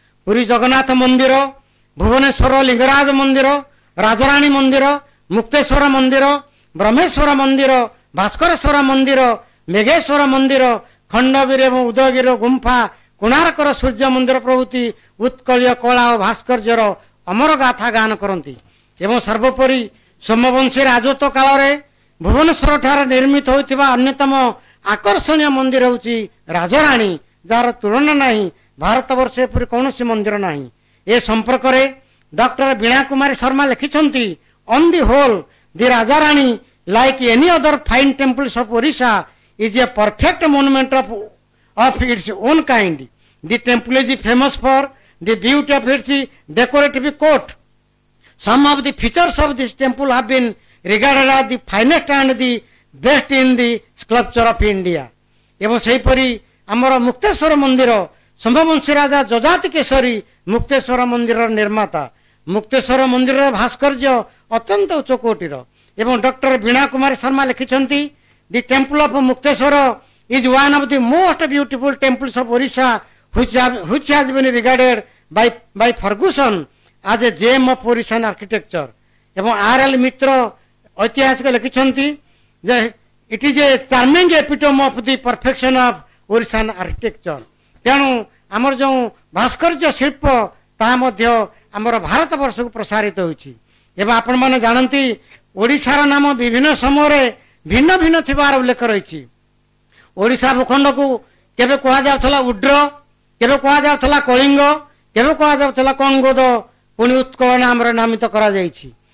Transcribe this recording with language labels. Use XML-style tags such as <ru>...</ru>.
<or>ପୁରୀ ଜଗନ୍ନାଥ ମନ୍ଦିର, ଭୁବନେଶ୍ୱର ଲିଙ୍ଗରାଜ ମନ୍ଦିର, ରାଜରାଣୀ ମନ୍ଦିର, ମୁକ୍ତେଶ୍ୱର ମନ୍ଦିର, ବ୍ରହ୍ମେଶ୍ୱର ମନ୍ଦିର, ଭାସ୍କରେଶ୍ୱର ମନ୍ଦିର, ମେଘେଶ୍ୱର ମନ୍ଦିର, ଖଣ୍ଡଗିରି ଏବଂ ଉଦୟଗିରିର ଗୁମ୍ଫା, କୋଣାର୍କର ସୂର୍ଯ୍ୟ ମନ୍ଦିର ପ୍ରଭୃତି ଉତ୍କଳୀୟ କଳା ଓ ଭାସ୍କର୍ଯ୍ୟର ଅମର ଗାଥା ଗାନ କରନ୍ତି। ଏବଂ ସର୍ବୋପରି ସୋମବଂଶୀ ରାଜତ୍ୱ କାଳରେ ଭୁବନେଶ୍ୱର ଠାରେ ନିର୍ମିତ ହୋଇଥିବା ଅନ୍ୟତମ ଆକର୍ଷଣୀୟ ମନ୍ଦିର ହେଉଛି ରାଜରାଣୀ, ଯାହାର ତୁଳନା ନାହିଁ। ଭାରତବର୍ଷ ଏପରି କୌଣସି ମନ୍ଦିର ନାହିଁ। ଏ ସମ୍ପର୍କରେ ଡକ୍ଟର ବୀଣା କୁମାରୀ ଶର୍ମା ଲେଖିଛନ୍ତି,</or> <en>On the whole the Rajarani like any other fine temples of Orissa is a perfect monument of its own kind. The temple is famous for the beauty of its decorative court. Some of the features of this temple have been regarded as the finest and the best in the sculpture of India.</en> <or>ଏବଂ ସେହିପରି ଆମର ମୁକ୍ତେଶ୍ୱର ମନ୍ଦିର ସମ୍ଭବଂଶୀ ରାଜା ଯଜାତି କେଶରୀ ମୁକ୍ତେଶ୍ୱର ମନ୍ଦିରର ନିର୍ମାତା। ମୁକ୍ତେଶ୍ୱର ମନ୍ଦିରର ଭାସ୍କର୍ଯ୍ୟ ଅତ୍ୟନ୍ତ ଉଚ୍ଚ କୋଟିର। ଏବଂ ଡକ୍ଟର ବୀଣା କୁମାରୀ ଶର୍ମା ଲେଖିଛନ୍ତି,</or> <en>The temple of Mukteshwar is one of the most beautiful temples of Orissa which has been regarded by Ferguson as a gem of Orissan architecture.</en> <or>ଏବଂ</or> <en>R.L.</en> <or>ମିତ୍ର ଐତିହାସିକ ଲେଖିଛନ୍ତି ଯେ</or> <en>it is a charming epitome of the perfection of Orissan architecture.</en> <or>ତେଣୁ ଆମର ଯେଉଁ ଭାସ୍କର୍ଯ୍ୟ ଶିଳ୍ପ ତାହା ମଧ୍ୟ ଆମର ଭାରତ ବର୍ଷକୁ ପ୍ରସାରିତ ହୋଇଛି। ଏବଂ ଆପଣମାନେ ଜାଣନ୍ତି ଓଡ଼ିଶାର ନାମ ବିଭିନ୍ନ ସମୟରେ ଭିନ୍ନ ଭିନ୍ନ ଥିବାର ଉଲ୍ଲେଖ ରହିଛି। ଓଡ଼ିଶା ଭୂଖଣ୍ଡକୁ କେବେ କୁହାଯାଉଥିଲା ଉଡ୍ର, କେବେ କୁହାଯାଉଥିଲା କଳିଙ୍ଗ, କେବେ କୁହାଯାଉଥିଲା କଙ୍ଗୋଦ, ପୁଣି ଉତ୍କଳ ନାମରେ ନାମିତ କରାଯାଇଛି।</or>